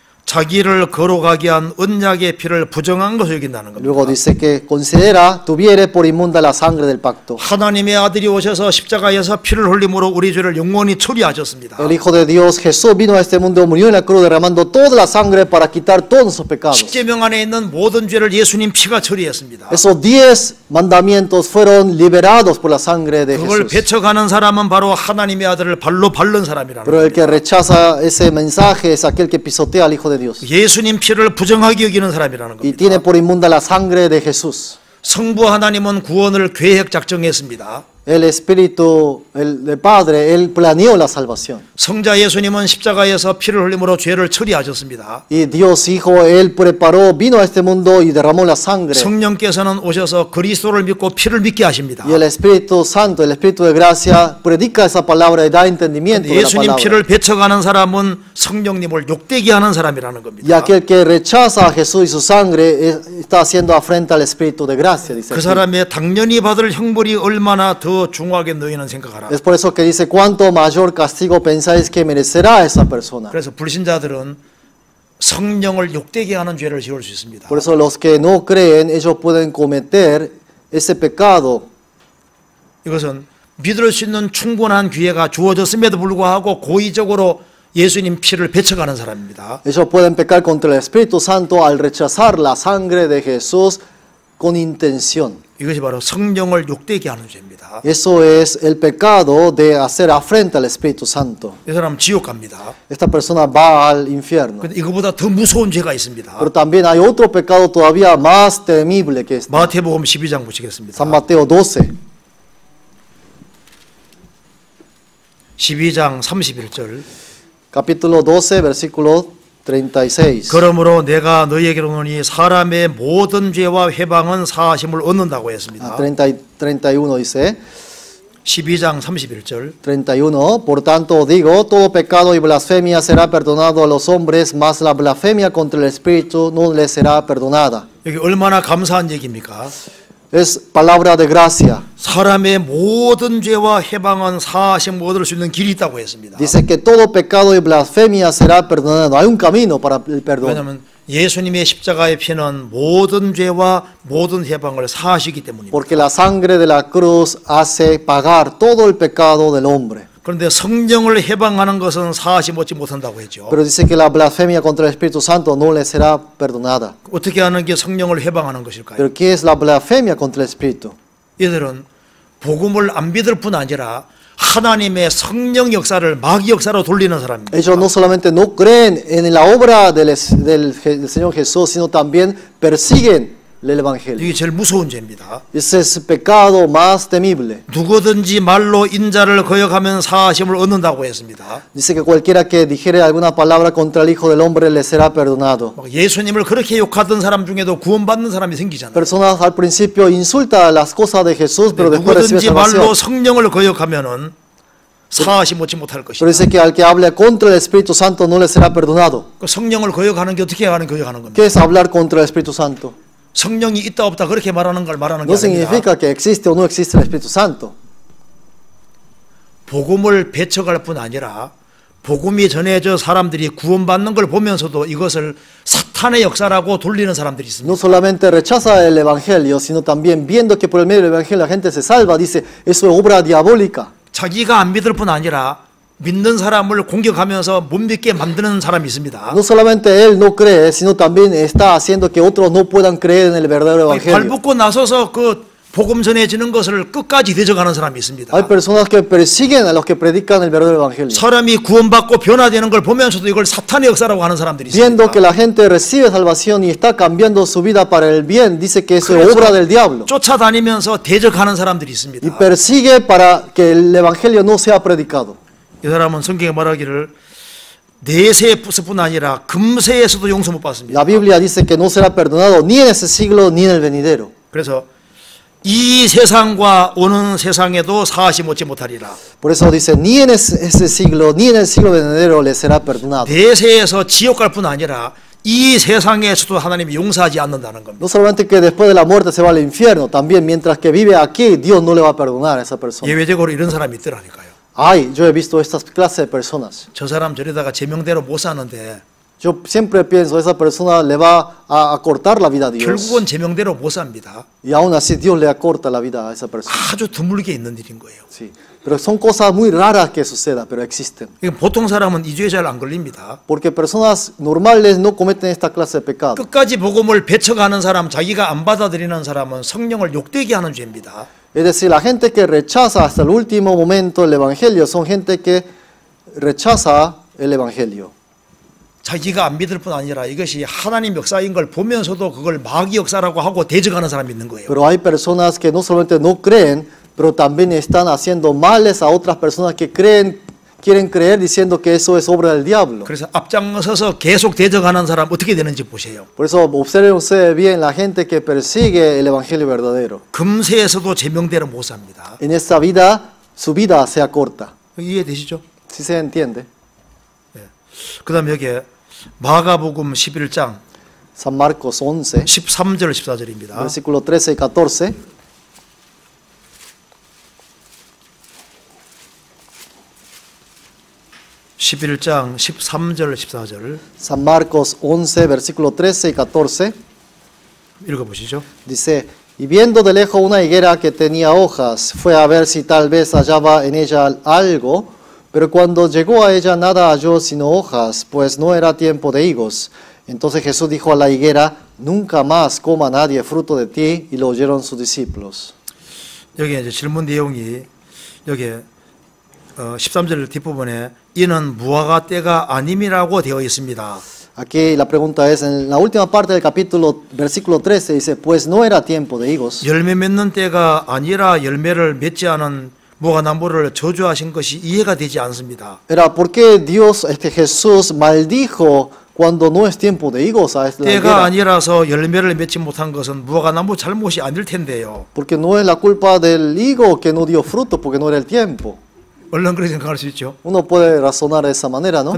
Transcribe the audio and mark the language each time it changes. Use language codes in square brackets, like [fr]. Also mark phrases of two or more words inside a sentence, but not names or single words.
[ko] 자기를 거룩하게 한 언약의 피를 부정한 것을 여긴다는 겁니다. [es] Luego dice que considera, tuviere por inmunda la sangre del pacto. [ko] 하나님의 아들이 오셔서 십자가에서 피를 흘림으로 우리 죄를 영원히 처리하셨습니다. [es] El Hijo de Dios, Jesús, vino a este mundo, murió en la cruz derramando toda la sangre para quitar todos nuestros pecados. [ko] 십계명 안에 있는 모든 죄를 예수님 피가 처리했습니다. [es] Esos 10 mandamientos fueron liberados por la sangre de [ko] 그걸 [es] Jesús. [ko] 배척하는 사람은 바로 하나님의 아들을 발로 밟는 사람이라는 [es] Pero el [ko] 겁니다. [es] que rechaza ese mensaje es aquel que pisotea al Hijo de Dios. [ko] 예수님 피를 부정하게 여기는 사람이라는 [es] Y [ko] 겁니다. [es] tiene por inmunda la sangre de Jesús. [ko] 성부 하나님은 구원을 계획 작정했습니다. [es] El Espíritu, el Padre, Él planeó la salvación. [ko] 성자 예수님은 십자가에서 피를 흘림으로 죄를 처리하셨습니다. [es] Y Dios Hijo, Él preparó, vino a este mundo y derramó la sangre. [ko] 성령께서는 오셔서 그리스도를 믿고 피를 믿게 하십니다. [es] Y el Espíritu Santo, el Espíritu de gracia, predica esa palabra y da entendimiento de la [ko] 예수님 [es] palabra. [ko] 피를 배척하는 사람은 성령님을 욕되게 하는 사람이라는 [es] Y [ko] 겁니다. [es] aquel que rechaza a Jesús y su sangre está haciendo afrenta al Espíritu de gracia, dice [ko] 그 [es] aquí. [ko] 사람의 당연히 받을 형벌이 얼마나 더 중하게 너희는 생각하라. [es] Es por eso que dice, ¿cuánto mayor castigo pensáis que merecerá esa persona? [ko] 그래서 불신자들은 성령을 욕되게 하는 죄를 지을 수 있습니다. [es] Por eso los que no creen, ellos pueden cometer ese pecado. [ko] 이것은 믿을 수 있는 충분한 기회가 주어졌음에도 불구하고 고의적으로 예수님 피를 배척하는 사람입니다. [es] Ellos pueden pecar contra el Espíritu Santo al rechazar la sangre de Jesús con intención. [ko] 이것이 바로 성령을 욕되게 하는 죄입니다. [es] Eso es el pecado de hacer afrenta al Espíritu Santo. [ko] 이 사람은 지옥 갑니다. [es] Esta persona va al infierno. [ko] 근데 이거보다 더 무서운 죄가 있습니다. [es] Pero también hay otro pecado todavía más temible que este. [ko] 마태복음 12장 보시겠습니다. [es] San Mateo 12, [ko] 12장 31절. [es] capítulo 12, versículo 36. [ko] 그러므로 내가 너희에게 이르노니 사람의 모든 죄와 회방은 사하심을 얻는다고 했습니다. [es] 31 dice, [ko] 12장 31절. [es] 31, por tanto digo, todo pecado y blasfemia será perdonado a los hombres, mas la blasfemia contra el Espíritu no les será perdonada. [ko] 여기 얼마나 감사한 얘기입니까? [es] Es palabra de gracia. [ko] 사람의 모든 죄와 해방은 사하심 얻을 수 있는 길이 있다고 했습니다. [es] Dice que todo pecado y blasfemia será perdonado. Hay un camino para el perdón. [ko] 왜냐하면 예수님의 십자가의 피는 모든 죄와 모든 해방을 사하시기 때문입니다. [es] Porque la sangre de la cruz hace pagar todo el pecado del hombre. [ko] 그런데 성령을 해방하는 것은 사하심 얻지 못한다고 했죠. [es] Pero dice que la blasfemia contra el Espíritu Santo no le será perdonada. [ko] 어떻게 하는 게 성령을 해방하는 것일까요? [es] Pero ¿qué es la blasfemia contra el Espíritu? [ko] 이들은 복음을 안 믿을 뿐 아니라 하나님의 성령 역사를 마귀 역사로 돌리는 사람입니다. [es] Ellos no solamente no creen en la obra del Señor Jesús, sino también persiguen el Evangelio. [ko] 이게 제일 무서운 죄입니다. [es] Ese es el pecado más temible. [ko] 누구든지 말로 인자를 거역하면 사하심을 얻는다고 했습니다. [es] Dice que cualquiera que dijere alguna palabra contra el Hijo del Hombre le será perdonado. [ko] 예수님을 그렇게 욕하던 사람 중에도 구원받는 사람이 생기잖아요. [es] Personas al principio insultan las cosas de Jesús, pero después reciben [ko] 누구든지 말로 [es] salvación. [ko] 성령을 거역하면은 사하심 얻지 못할 [es] Pero [ko] 것입니다. [es] dice que al que hable contra el Espíritu Santo no le será perdonado. [ko] 그 성령을 거역하는 게 어떻게 하는 거역하는 겁니까? [es] ¿Qué es hablar contra el Espíritu Santo? [ko] 성령이 있다 없다 그렇게 말하는 걸 말하는 게 [es] No [ko] 아닙니다. [es] significa que existe o no existe el Espíritu Santo. [ko] 복음을 배척할 뿐 아니라 복음이 전해져 사람들이 구원받는 걸 보면서도 이것을 사탄의 역사라고 돌리는 사람들이 있습니다. [es] No solamente rechaza el Evangelio, sino también viendo que por el medio del Evangelio la gente se salva, dice, eso es obra diabólica. [ko] 자기가 안 믿을 뿐 아니라 믿는 사람을 공격하면서 못 믿게 만드는 사람이 있습니다. [es] No solamente él no cree, sino también está haciendo que otros no puedan creer en el verdadero Evangelio. [ko] 발붙고 나서서 그 복음 전해지는 것을 끝까지 대적하는 사람이 있습니다. [es] Hay personas que persiguen a los que predican el verdadero Evangelio. [ko] 사람이 구원받고 변화되는 걸 보면서도 이걸 사탄의 역사라고 하는 사람들이 [es] Viendo [ko] 있습니다. [es] que la gente recibe salvación y está cambiando su vida para el bien, dice que eso es obra del diablo. [ko] 쫓아다니면서 대적하는 사람들이 [es] Y [ko] 있습니다. [es] persigue para que el Evangelio no sea predicado. [ko] 이 사람은 성경에 말하기를 내세뿐 아니라 금세에서도 용서 못 받습니다. [es] La Biblia dice que no será perdonado ni en ese siglo ni en el venidero. [ko] 그래서 이 세상과 오는 세상에도 사하심 얻지 못하리라. [es] Por eso dice, ni en ese siglo ni en el siglo venidero le será perdonado. [ko] 내세에서 지옥 갈 뿐 아니라 이 세상에서도 하나님이 용서하지 않는다는 겁니다. [es] No solamente que después de la muerte se va al infierno, también mientras que vive aquí, Dios no le va a perdonar a esa persona. [ko] 예외적으로 이런 사람이 있더라니까요. [es] Ay, yo he visto estas clases de personas. [ko] 저 사람 저러다가 제명대로 못 사는데 [es] Yo siempre pienso, esa persona le va a cortar la vida a Dios. [ko] 결국은 제명대로 못 삽니다. [es] Y aún así Dios le acorta la vida a esa persona. [ko] 아주 드물게 있는 일인 거예요. [es] Sí. Pero son cosas muy raras que sucedan, pero existen. [ko] 이건 보통 사람은 이 죄에 잘 안 걸립니다. [es] Porque personas normales no cometen esta clase de pecado. [ko] 끝까지 복음을 배척하는 사람, 자기가 안 받아들이는 사람은 성령을 욕되게 하는 죄입니다. [es] Es decir, la gente que rechaza hasta el último momento el Evangelio son gente que rechaza el Evangelio. [ko] 자기가 안 믿을 뿐 아니라 이것이 하나님 역사인 걸 보면서도 그걸 마귀 역사라고 하고 대적하는 사람이 있는 거예요. [es] Pero hay personas que no solamente no creen, pero también están haciendo males a otras personas que creen, quieren creer diciendo que eso es obra del diablo. [ko] 그래서 앞장서서 계속 대적하는 사람 어떻게 되는지 보세요. [es] Por eso observen ustedes bien la gente que persigue el Evangelio verdadero. [ko] 금세에서도 제명대로 못 삽니다. [es] En esta vida, su vida se acorta. [ko] 이해되시죠? [es] ¿Sí se entiende? [ko] 그 다음에 여기에 마가복음 11장 [es] San Marcos 11, [ko] 13절 14절입니다. [es] versículo 13 y 14. [ko] (11장) 13절 14절 [es] San Marcos 11, versículo 13 y 14. [ko] 읽어보시죠. [es] Dice, y viendo de lejos una higuera que tenía hojas, fue a ver si tal vez hallaba en ella algo, pero cuando llegó a ella nada halló sino hojas, pues no era tiempo de higos. Entonces Jesús dijo a la higuera, nunca más coma nadie fruto de ti, y lo oyeron sus discípulos. [ko] 여기 이제 질문 내용이 여기 13절 뒷부분에 이는 무화과 때가 아님이라고 되어 있습니다. [es] Aquí la pregunta es, en la última parte del capítulo, versículo 13, dice, pues no era tiempo de higos. [ko] 열매 맺는 때가 아니라 열매를 맺지 않은 무화과나무를 저주하신 것이 이해가 되지 않습니다. [es] Era porque Dios, Jesús maldijo cuando no es tiempo de higos a esta [ko] 때가 [es] higuera. [ko] 아니라서 열매를 맺지 못한 것은 무화과나무 잘못이 아닐 텐데요. [es] Porque no es la culpa del higo que no dio fruto, porque no era el tiempo. [ko] 얼른 그렇게 생각할 수 있죠. [es] Uno puede razonar de esa manera, ¿no?